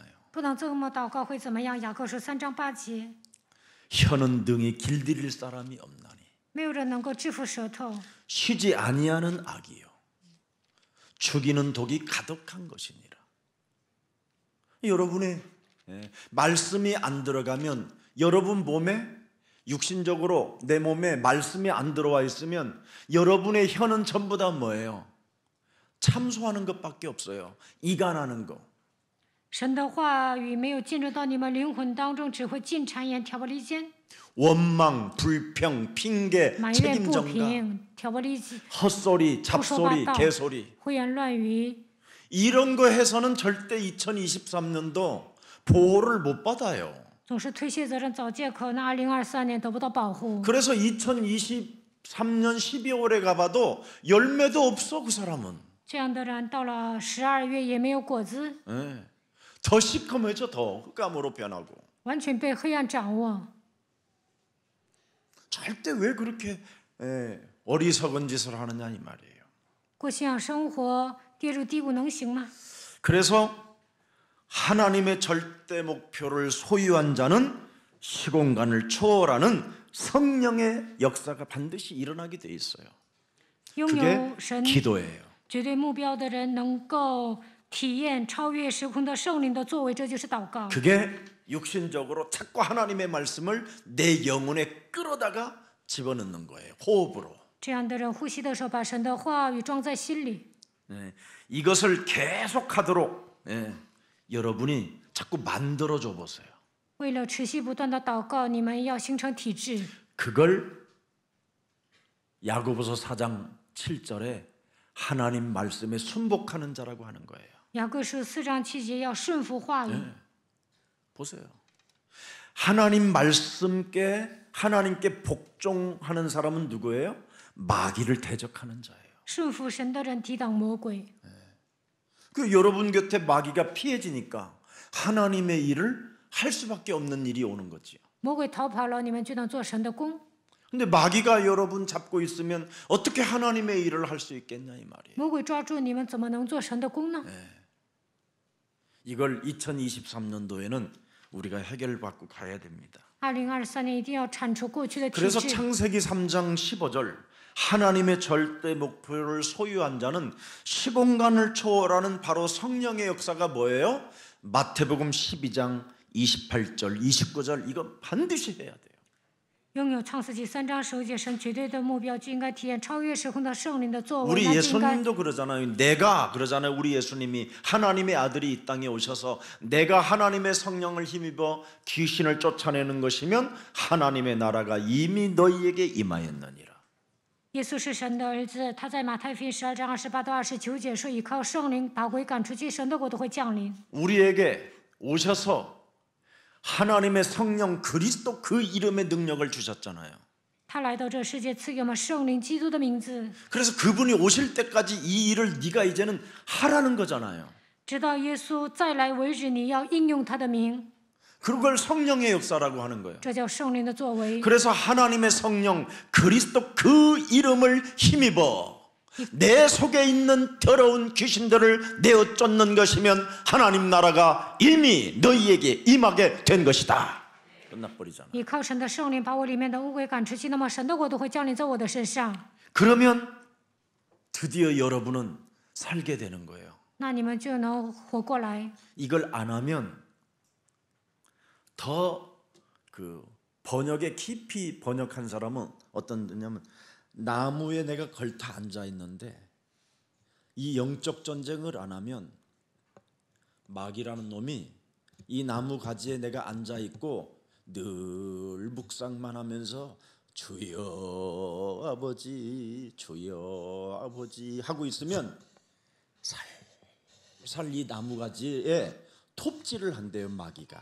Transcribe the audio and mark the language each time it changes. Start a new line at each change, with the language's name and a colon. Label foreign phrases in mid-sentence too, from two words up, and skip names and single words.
Chinese: 不能这么祷告会怎么样？雅各书3章8节，
Korean: 혀는 등이 길들일 사람이 없나니
Chinese: 没有人能够制服舌头，
Korean: 쉬지 아니하는 악이요 죽이는 독이 가득한 것이니라. 여러분의 말씀이 안 들어가면 여러분 몸에 육신적으로 내 몸에 말씀이 안 들어와 있으면 여러분의 혀는 전부 다 뭐예요? 참소하는 것밖에 없어요. 이간하는 거.
Chinese: 神的话语没有进入到你们灵魂当中，只会进谗言、挑拨离间、
Korean: 원망, 불평, 핑계,
Chinese: 埋怨、
Korean: 책임
Chinese: 不
Korean: 전가,
Chinese: 平、挑拨离间、
Korean: 헛소리, 잡소리, 개소리.
Chinese: 胡言乱语。
Korean: 이런 거 해서는 절대 2023년도 보호를 못 받아요.
Chinese: 总是推卸责任、找借口，那2023年得不到保护。
Korean: 그래서 2023년 12월에 가봐도 열매도 없어 그 사람은.
Chinese: 这样的人到了12月也没有果子，
Korean: 예. 더 시커매져 더 흑암으로 변하고.
Chinese: 完全被黑暗掌握。
Korean: 절대 왜 그렇게 어리석은 짓을 하느냐 이 말이에요.
Chinese: 过信仰生活跌入低谷能行吗？
Korean: 그래서 하나님의 절대 목표를 소유한 자는 시공간을 초월하는 성령의 역사가 반드시 일어나게 돼 있어요.
Chinese: 拥
Korean: 그게
Chinese: 有神
Korean: 기도예요.
Chinese: 绝对目标的人能够体验超越时空的圣灵的作为，这就是祷告。
Korean: 그게 육신적으로 자꾸 하나님의 말씀을 내 영혼에 끌어다가 집어넣는 거예요. 호흡으로.
Chinese: 这样的人呼吸的时候，把神的话语装在心里。
Korean: 이것을 계속하도록 여러분이 자꾸 만들어줘 보세요.
Chinese: 为了持续不断的祷告，你们要形成体制。
Korean: 그걸 야고보서 4장 7절에 하나님 말씀에 순복하는 자라고 하는 거예요.
Chinese: 雅各书4章7节要顺服话语。
Korean: 보세요. 하나님 말씀께 하나님께 복종하는 사람은 누구예요? 마귀를 대적하는 자예요.
Chinese: 顺服神的人抵挡魔鬼。
Korean: 그 여러분 곁에 마귀가 피해지니까 하나님의 일을 할 수밖에 없는 일이 오는 거지요.
Chinese: 魔鬼逃跑了，你们就能做神的工。
Korean: 근데 마귀가 여러분 잡고 있으면 어떻게 하나님의 일을 할 수 있겠냐 이 말이에요.
Chinese: 魔鬼抓住你们，怎么能做神的工呢？
Korean: 이걸 2023년도에는 우리가 해결받고 가야 됩니다.
Chinese: 2023 年一定要铲除过去的体
Korean: 그래서
Chinese: 制。
Korean: 창세기 3장 15절 하나님의 절대 목표를 소유한 자는 시공간을 초월하는 바로 성령의 역사가 뭐예요? 마태복음 12장 28절 29절 이거 반드시 해야 돼요.
Chinese: 拥有创世纪3章9节，神绝对的目标就应该体验超越时空的圣灵的作为。
Korean: 우리
Chinese: 那就应该
Korean: 예수님도 그러잖아요. 내가 그러잖아요. 우리 예수님이 하나님의 아들이 이 땅에 오셔서 내가 하나님의 성령을 힘입어 귀신을 쫓아내는 것이면 하나님의 나라가 이미 너희에게 임하였느니라.
Chinese: 耶稣是神的儿子，他在马太福音12章28到29节说：“依靠圣灵把鬼赶出去，神的国都会降临。
Korean: 우리에게 오셔서 하나님의 성령 그리스도 그 이름의 능력을 주셨잖아요. ”
Chinese: 他来到这世界，赐给我们圣灵基督的名字，
Korean: 그래서 그분이 오실 때까지 이 일을 네가 이제는 하라는 거잖아요.
Chinese: 直到耶稣再来为止，你要应用他的名，
Korean: 그걸 성령의 역사라고 하는 거예요.
Chinese: 这叫圣灵的作为。
Korean: 그래서 하나님의 성령 그리스도 그 이름을 힘입어 내 속에 있는 더러운 귀신들을 내어 쫓는 것이면 하나님 나라가 이미 너희에게 임하게 된 것이다. 끝나버리잖아.
Chinese: 依靠神的圣灵把我里面的污鬼赶出去，那么神的国都会降临在我的身上。
Korean: 그러면 드디어 여러분은 살게 되는 거예요.
Chinese: 那你们就能活过来。
Korean: 이걸 안 하면 더 그 번역에 깊이 번역한 사람은 어떤 냐면 나무에 내가 걸터 앉아 있는데 이 영적 전쟁을 안 하면 마귀라는 놈이 이 나무 가지에 내가 앉아 있고 늘 묵상만 하면서 주여 아버지 주여 아버지 하고 있으면 살살 이 나무 가지에 톱질을 한대요, 마귀가.